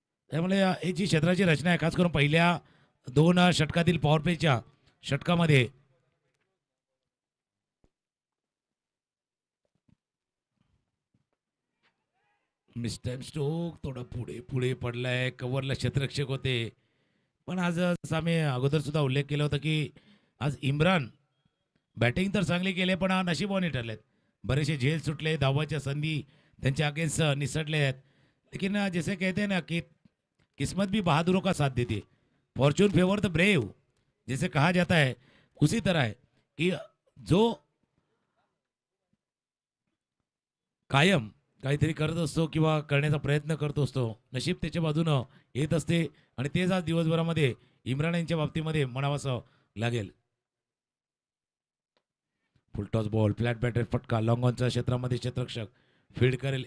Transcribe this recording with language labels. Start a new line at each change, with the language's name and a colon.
Marathi: त्यामुळे ही जी क्षेत्राची रचना आहे, खास करून पहिल्या 2 षटकातील पॉवर प्लेच्या षटकामध्ये मिस्टर स्टोक थोडा पुढे पडलाय. कव्हरला क्षेत्ररक्षक होते, पण आज आम्ही अगोदर सुद्धा उल्लेख केला होता की आज इम्रान बॅटिंग तर चांगली केली पण नशिबाने ठरलेत. बरेचसे झेल सुटले, धावाच्या संधी त्यांच्या अगेन्स्ट निसटले आहेत.
Hindi: लेकिन जैसे कहते हैं ना कि किस्मत भी बहादुरों का साथ देती है,
English: fortune favour the brave
Hindi: जैसे कहा जाता है, उसी तरह है कि जो कायम
Marathi: काहीतरी करत असतो किंवा करण्याचा प्रयत्न करत असतो. नशीब त्याच्या बाजूनं येत असते आणि तेच आज दिवसभरामध्ये इम्रान यांच्या बाबतीमध्ये म्हणावंसं लागेल. फुलटॉस बॉल, फ्लॅट बॅटर फटका, लॉंग ऑनच्या क्षेत्रामध्ये क्षेत्ररक्षक फील्ड करेल.